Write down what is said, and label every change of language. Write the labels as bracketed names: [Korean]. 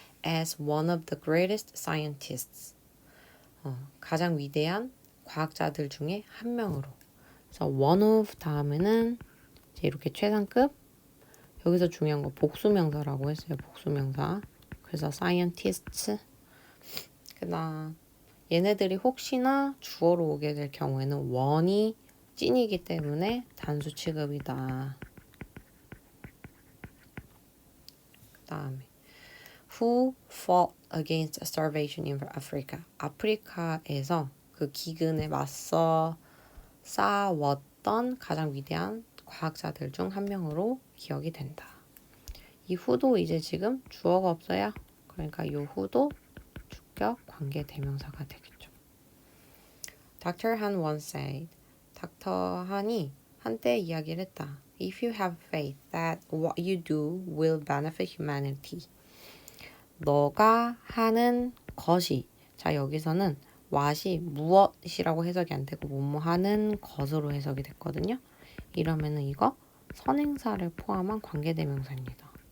[English] As one of the greatest scientists. [Korean] 가장 위대한 과학자들 중에 한 명으로. 그래서 one of 다음에는 이제 이렇게 최상급. 여기서 중요한 거 복수명사라고 했어요. 복수명사. 그래서 scientists. 그다음 얘네들이 혹시나 주어로 오게 될 경우에는 one이 찐이기 때문에 단수 취급이다. 그다음에 [English] who fought against starvation in Africa. [Korean] 아프리카에서 그 기근에 맞서 싸웠던 가장 위대한 과학자들 중 한 명으로 기억이 된다. 이 who도 이제 지금 주어가 없어요. 그러니까 이 who도 주격 관계 대명사가 되겠죠. [English] Dr. Han once said. [Korean] 닥터 한이 한때 이야기를 했다. [English] If you have faith that what you do will benefit humanity. [Korean] 너가 하는 것이 자 여기서는 what이 무엇이라고 해석이 안 되고 뭐뭐 하는 것으로 해석이 됐거든요. 이러면은 이거 선행사를 포함한 관계대명사입니다.